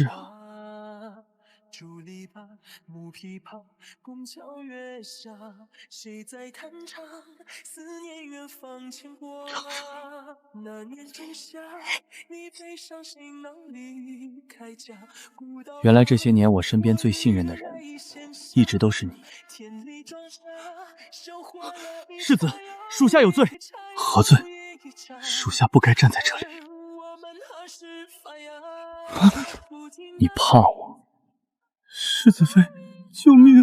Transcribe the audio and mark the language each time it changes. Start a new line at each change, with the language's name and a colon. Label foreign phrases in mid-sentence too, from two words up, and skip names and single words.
Chinese: 這哪裡像好事啊？木琵琶，拱橋月下，誰在彈唱？思念遠方牽掛。那年仲夏，你背上行囊離開家。原來這些年我身邊最信任的人，一直都是你。世子，屬下有罪。何罪？屬下不該站在這裡。你怕我？世子妃，救命！